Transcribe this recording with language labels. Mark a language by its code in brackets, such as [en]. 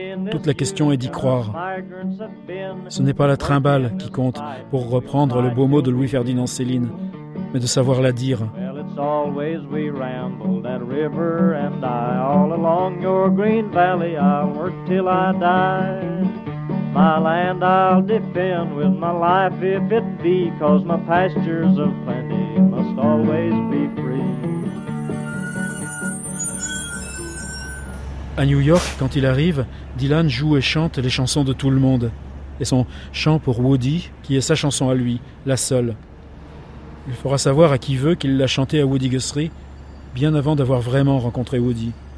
[fr] Toute la question est d'y croire. Ce n'est pas la trimballe qui compte, pour reprendre le beau mot de Louis-Ferdinand Céline, mais de savoir la dire. [en] Always we rambled, that river and I, all along your green valley I'll work till I die. My land I'll defend with my life if it be, cause my pastures of plenty must always be free. [fr] À New York, quand il arrive, Dylan joue et chante les chansons de tout le monde. Et son chant pour Woody, qui est sa chanson à lui, la seule. Il fera savoir à qui veut qu'il l'a chanté à Woody Guthrie, bien avant d'avoir vraiment rencontré Woody.